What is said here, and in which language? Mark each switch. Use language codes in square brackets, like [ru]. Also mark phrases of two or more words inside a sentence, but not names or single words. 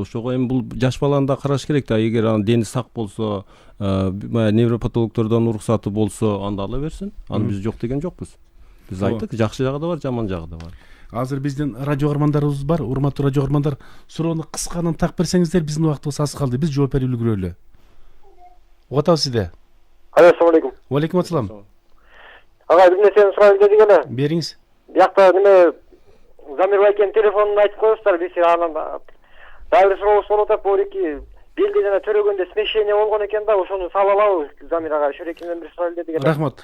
[ky] Ошого эми бул жаш баланы да караш керек да. Эгер анын дени сак болсо, невропатологдордон уруксаты болсо, анда ала берсин. Аны биз жок деген жокпуз. Биз айттык, жакшы жагы да бар, жаман жагы да бар. Азыр биздин радио каармандарыбыз бар. Урматтуу радио каармандар, суроону кысканын так берсеңиздер, биздин убактыбыз аз калды. Биз жооп берип үлгүрөлү. Угат сизде. [ar] السلام عليكم. وعليكم السلام. [ky] Ага, бир нерсени сурайын дедик эле. Бериңиз. Биякта неме Замир байкенин телефонун айтып коесуздар, биз анан дагы бир сурообуз болуп атат. Бул белди жана төрөгөндө смещение болгон экен да, ошону салып алабы Замир ага? Шөрекимден бир сурайлы дедик эле. Рахмат.